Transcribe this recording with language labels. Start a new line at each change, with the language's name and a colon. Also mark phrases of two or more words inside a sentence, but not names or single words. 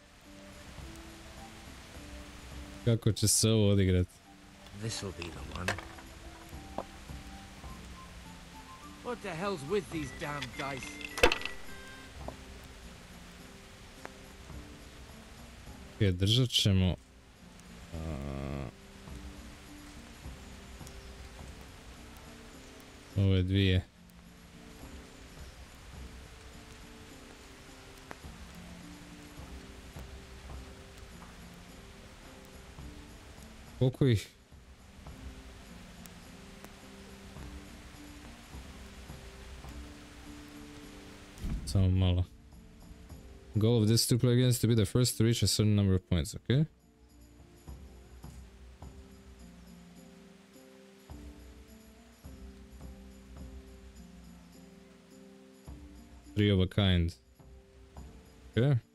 Croatian: Kako će se ovo odigrati?
English: This'll be the one. What the hell's with these damn dice?
Croatian: Ok, držat ćemo... ove dvije. Koliko ih? Samo malo.
English: Goal of this to play against to be the first to reach a certain number of points, okay? Three of a kind. Okay.